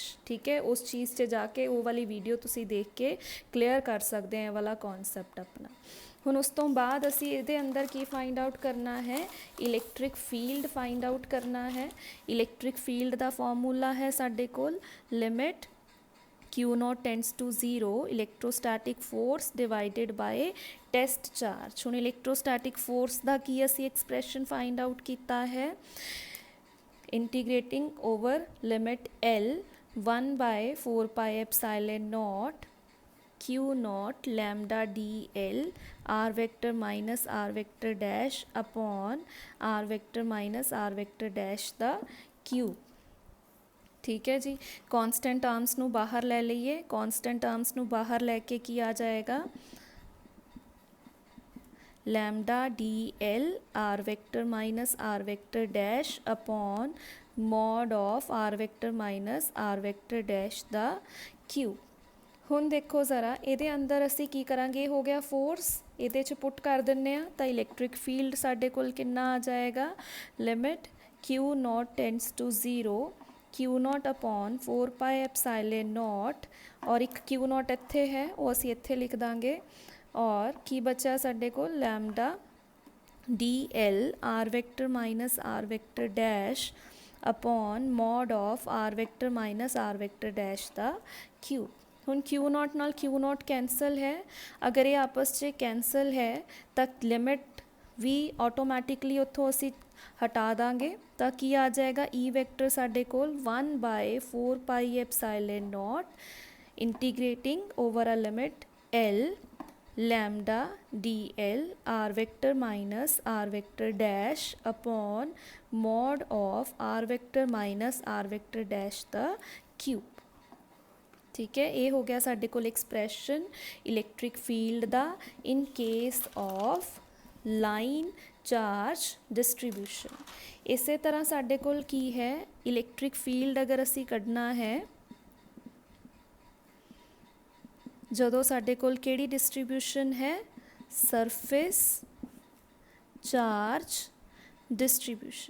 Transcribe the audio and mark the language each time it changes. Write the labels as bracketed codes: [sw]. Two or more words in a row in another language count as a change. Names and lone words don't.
[pa] ਠੀਕ ਹੈ, ਉਸ ਚੀਜ਼ 'ਚ ਜਾ ਕੇ ਉਹ ਵਾਲੀ ਵੀਡੀਓ ਤੁਸੀਂ ਦੇਖ ਕੇ ਕਲੀਅਰ ਕਰ ਸਕਦੇ ਆ ਵਾਲਾ ਕੌਨਸੈਪਟ ਆਪਣਾ। ਹੁਣ ਉਸ ਤੋਂ ਬਾਅਦ ਅਸੀਂ ਇਹਦੇ ਅੰਦਰ ਕੀ [en] find out [pa] ਕਰਨਾ ਹੈ, [en] electric field find out [pa] ਕਰਨਾ ਹੈ। [en] electric field [pa] ਦਾ ਫਾਰਮੂਲਾ ਹੈ ਸਾਡੇ ਕੋਲ [en] limit Q0 tends to 0 electrostatic force divided by test charge. ਹੁਣ electrostatic force [pa] ਦਾ ਕੀ ਅਸੀਂ [en] expression find out [pa] ਕੀਤਾ ਹੈ, [en] integrating over limit L 1/4πε0 Q0 lambda dl r vector minus r vector dash upon r vector minus r vector dash ਦਾ cube। [pa] ਠੀਕ ਹੈ ਜੀ। [en] constant terms [pa] ਨੂੰ ਬਾਹਰ ਲੈ ਲਈਏ, [en] constant terms [pa] ਨੂੰ ਬਾਹਰ ਲੈ ਕੇ ਕੀ ਆ ਜਾਏਗਾ [en] lambda dl r vector minus r vector dash upon mod of r vector minus r vector dash [pa] ਦਾ cube। ਹੁਣ ਦੇਖੋ ਜ਼ਰਾ ਇਹਦੇ ਅੰਦਰ ਅਸੀਂ ਕੀ ਕਰਾਂਗੇ, ਇਹ ਹੋ ਗਿਆ ਫੋਰਸ, ਇਹਦੇ 'ਚ ਪੁੱਟ ਕਰ ਦਿੰਦੇ ਹਾਂ ਤਾਂ [en] electric field [pa] ਸਾਡੇ ਕੋਲ ਕਿੰਨਾ ਆ ਜਾਏਗਾ [en] limit Q0 tends to 0 Q0 upon 4πε0 [pa] ਔਰ ਇੱਕ Q0 ਇੱਥੇ ਹੈ ਉਹ ਅਸੀਂ ਇੱਥੇ ਲਿਖ ਦਾਂਗੇ ਔਰ ਕੀ ਬਚਿਆ ਸਾਡੇ ਕੋਲ [en] lambda dl r vector minus r vector dash upon mod of r vector minus r vector dash [pa] ਦਾ cube। ਹੁਣ Q0 ਨਾਲ Q0 ਕੈਂਸਲ ਹੈ, ਅਗਰ ਇਹ ਆਪਸ 'ਚ ਕੈਂਸਲ ਹੈ ਤਾਂ ਲਿਮਿਟ ਵੀ ਆਟੋਮੈਟਿਕਲੀ ਉੱਥੋਂ ਅਸੀਂ ਹਟਾ ਦਾਂਗੇ ਤਾਂ ਕੀ ਆ ਜਾਏਗਾ [en] E vector [pa] ਸਾਡੇ ਕੋਲ [en] 1/4πε0 integrating over a limit L lambda dl r vector minus r vector dash upon mod of r vector minus r vector dash [pa] ਦਾ cube। ਠੀਕ ਹੈ, ਇਹ ਹੋ ਗਿਆ ਸਾਡੇ ਕੋਲ [en] expression electric field [pa] ਦਾ [en] in case of line charge distribution. [pa] ਇਸੇ ਤਰ੍ਹਾਂ ਸਾਡੇ ਕੋਲ ਕੀ ਹੈ [en] electric field [pa] ਅਗਰ ਅਸੀਂ ਕੱਢਣਾ ਹੈ ਜਦੋਂ ਸਾਡੇ ਕੋਲ ਕਿਹੜੀ ਡਿਸਟ੍ਰੀਬਿਊਸ਼ਨ ਹੈ [en] surface charge distribution.